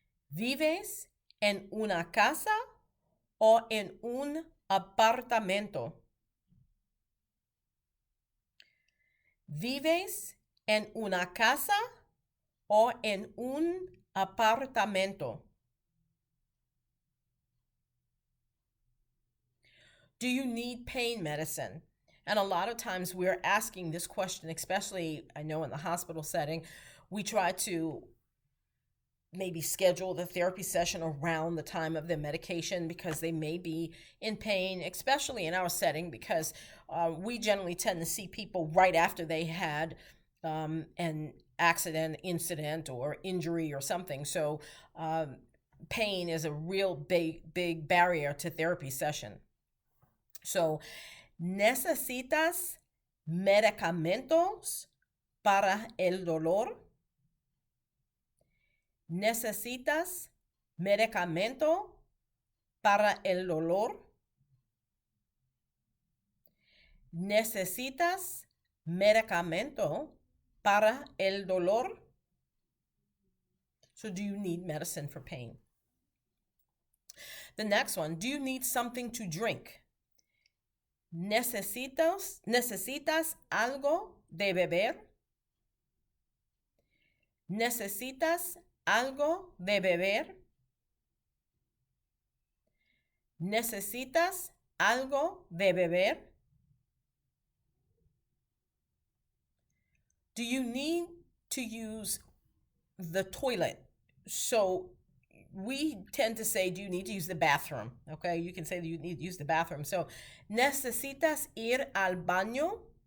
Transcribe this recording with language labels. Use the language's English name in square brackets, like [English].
[Spanish] ¿Vives en una casa o en un apartamento? ¿Vives ¿En una casa o en un apartamento? [English] Do you need pain medicine? And a lot of times we're asking this question, especially I know in the hospital setting, we try to maybe schedule the therapy session around the time of their medication because they may be in pain, especially in our setting, because we generally tend to see people right after they had an accident, incident, or injury or something. So pain is a real big barrier to therapy session. [Spanish] So, ¿necesitas medicamentos para el dolor? ¿Necesitas medicamento para el dolor? ¿Necesitas medicamento para el dolor? [English] So, do you need medicine for pain? The next one, do you need something to drink? [Spanish] ¿Necesitas algo de beber? ¿Necesitas algo de beber? ¿Necesitas algo de beber? [English] Do you need to use the toilet? So we tend to say, do you need to use the bathroom? Okay, you can say that you need to use the bathroom. So, [Spanish] ¿necesitas ir al baño?